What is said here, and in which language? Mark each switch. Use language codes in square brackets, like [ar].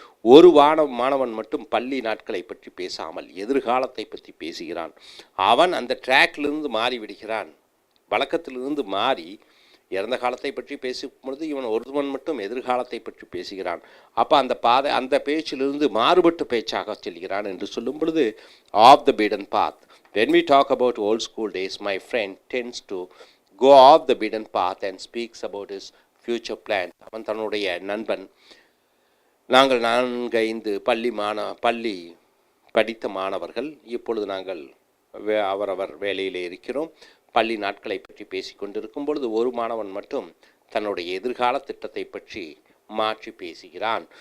[ta] ஒரு மாணவன் மட்டும் பள்ளி நாட்களை பற்றி பேசாமல் எதிர்காலத்தை பற்றி பேசுகிறான். அவன் அந்த ட்ராக்லிருந்து மாறிவிடுகிறான். வழக்கத்திலிருந்து மாறி இறந்த காலத்தை பற்றி பேசும் பொழுது இவன் ஒருவன் மட்டும் எதிர்காலத்தை பற்றி பேசுகிறான். அப்போ அந்த பேச்சிலிருந்து மாறுபட்ட பேச்சாக செல்கிறான் என்று சொல்லும் பொழுது of the பீடன் path. [en] when we talk about old school days, my friend tends to go off the beaten path and speaks about his future plans. [ta] அவன் தன்னுடைய நண்பன், நாங்கள் 4-5 பள்ளி படித்த மாணவர்கள், இப்பொழுது நாங்கள் அவரவர் வேலையிலே இருக்கிறோம். பள்ளி நாட்களை பற்றி பேசி கொண்டிருக்கும் பொழுது ஒரு மாணவன் மட்டும் தன்னுடைய எதிர்கால திட்டத்தை பற்றி மாற்றி பேசுகிறான்.